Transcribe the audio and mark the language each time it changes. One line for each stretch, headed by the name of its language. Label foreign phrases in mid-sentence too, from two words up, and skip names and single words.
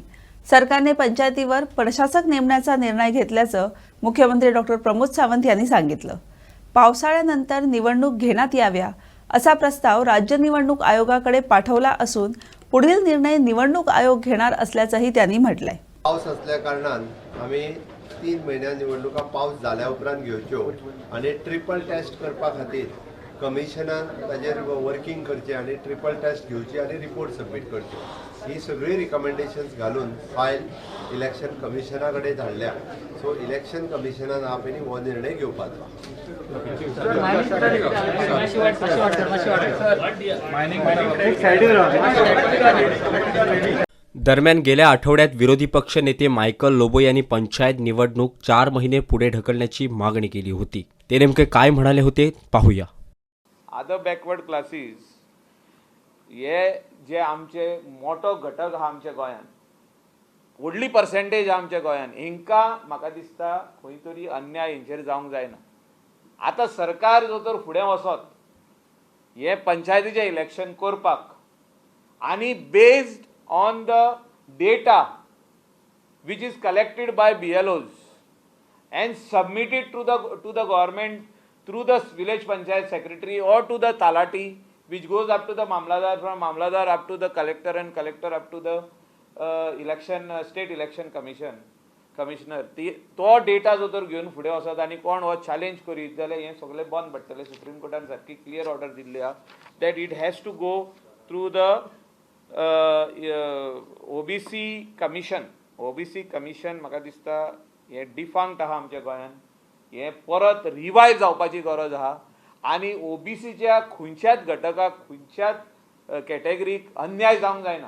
Marathi: सरकारने पंचायतीवर प्रशासक नेमण्याचा निर्णय घेतल्याचं मुख्यमंत्री डॉक्टर प्रमोद सावंत यांनी सांगितलं. पावसाळ्यानंतर निवडणूक घेण्यात याव्या असा प्रस्ताव राज्य निवडणूक आयोगाकडे पाठवला असून पुढील निर्णय निवडणूक आयोग घेणार असल्याचंही त्यांनी म्हटलंय.
Konkani: पाऊस असल्या कारणान आम्ही 3 महिन्या निवडणुका पाऊस जाल्या उपरांत घेवच्यो आणि
English: triple test
Konkani: करपा खातीर कमिशनान ताजेर वर्किंग करचें आणि
English: triple test
Konkani: घेवची आणि
English: report submit
Konkani: करचे. ही सगळी रिकमेंडेशन्स घालून फायल इलेक्शन कमिशना कडेन धाडल्या. सो इलेक्शन कमिशनान हा पयलीं हो निर्णय घेवपाचो.
Marathi: दरम्यान गेल्या आठवड्यात विरोधी पक्ष नेते मायकल लोबो यांनी पंचायत निवडणूक 4 महिने पुढे ढकलण्याची मागणी केली होती. ते नेमके काय म्हणाले होते पाहूया.
English: Other Backward Classes
Konkani: हे जे आमचे मोठो घटक आहा आमच्या गोंयान, व्हडली पर्सेंटेज आहा आमच्या गोंयान, हिंकां म्हाका दिसता खंय तरी अन्याय हेंचेर जावंक जायना. आतां सरकार जो तर फुडें वचत हे पंचायतीचें इलेक्शन करपाक आनी
English: based on the data which is collected by BLOs and submitted to the government through the village panchayat secretary or to the talati, which goes up to the mamladar, from mamladar up to the collector and collector up to the state election commissioner.
Konkani: तो डेटा जो तर घेवन फुडें वचत आनी कोण हो चॅलेंज करीत जाल्यार हें सगळें बंद पडटलें. सुप्रीम कोर्टान सारकी
English: clear order
Konkani: दिल्ली आहा
English: that it has to go through the OBC commission.
Konkani: म्हाका दिसता हें डिफांक्ट आहा आमच्या गोंयान. हें परत रिवायव जावपाची गरज आहा आनी OBCच्या खंयच्याच घटकाक खंयच्याच कॅटेगरीक अन्याय जावंक जायना.